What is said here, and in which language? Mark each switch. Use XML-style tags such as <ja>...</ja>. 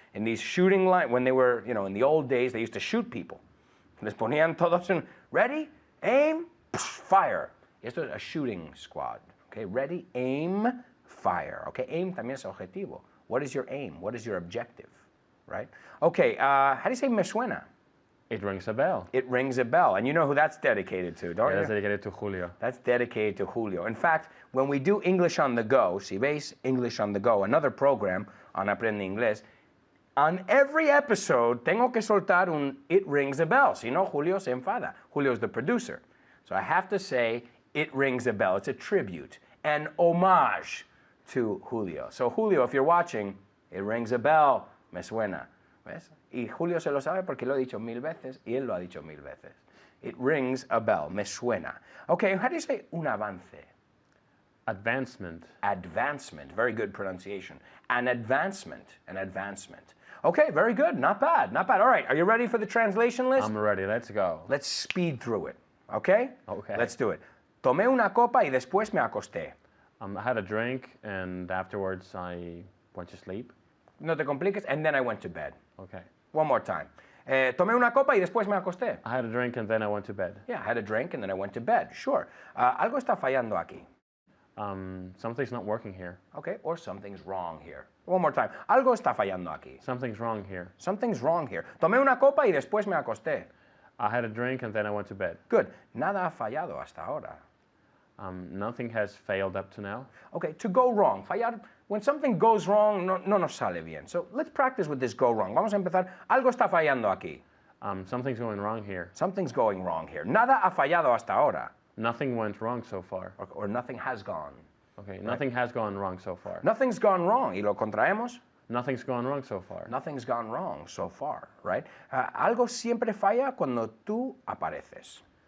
<en>In these shooting lines, when they were, in the old days, they used to shoot people.</en> <es>Les ponían todos en,</es> <en>ready, aim, fire.</en> <es>Esto es</es> <en>a shooting squad. Okay, ready, aim, fire.</en> <es>Okay, aim también es objetivo.</es> <en>What is your aim? What is your objective? Right? Okay, how do you say</en> <es>me suena?</es> <en>It rings a bell. It rings a bell. And you know who that's dedicated to, don't you? That's dedicated to Julio. That's dedicated to Julio. In fact, when we do English on the Go,</en> <es>si veis</es> <en>English on the Go, another program on Aprende Inglés, on every episode</en> <es>tengo que soltar un</es> <en>it rings a bell.</en> <es>Si no, Julio se enfada.</es> <en>Julio's the producer. So I have to say it rings a bell. It's a tribute, an homage to Julio. So Julio, if you're watching, It rings a bell.</en> <es>Me suena. ¿Ves? Y Julio se lo sabe porque lo he dicho 1000 veces y él lo ha dicho 1000 veces.</es> <en>It rings a bell.</en> <es>Me suena.</es> <en>Okay, how do you say</en> <es>un avance?</es> <en>Advancement. Advancement. Very good pronunciation. An advancement. An advancement. Okay, very good. Not bad. Not bad. All right, are you ready for the translation list? I'm ready. Let's go. Let's speed through it. Okay? Okay. Let's do it.</en> <es>Tomé una copa y después me acosté.</es> <en>I had a drink and afterwards I went to sleep.</en> <es>No te compliques.</es> <en>And then I went to bed. Okay. One more time.</en> <es>Tomé una copa y después me acosté.</es> <en>I had a drink and then I went to bed. Yeah, I had a drink and then I went to bed. Sure.</en> <es>Algo está fallando aquí.</es> <en>Something's not working here. Okay, or something's wrong here. One more time.</en> <es>Algo está fallando aquí.</es> <en>Something's wrong here. Something's wrong here.</en> <es>Tomé una copa y después me acosté.</es> <en>I had a drink and then I went to bed. Good.</en> <es>Nada ha fallado hasta ahora.</es> <en>Nothing has failed up to now. Okay, to go wrong.</en> <es>Fallar.</es> <en>When something goes wrong,</en> <es>no nos sale bien.</es> <en>So let's practice with this go wrong.</en> <es>Vamos a empezar. Algo está fallando aquí.</es> <en>Something's going wrong here. Something's going wrong here.</en> <es>Nada ha fallado hasta ahora.</es> <en>Nothing went wrong so far. Or nothing has gone. Okay, nothing has gone wrong so far. Nothing's gone wrong.</en> <es>Y lo contraemos.</es> <en>Nothing's gone wrong so far. Nothing's gone wrong so far, right?</en> <es>Algo siempre falla cuando tú apareces.</es>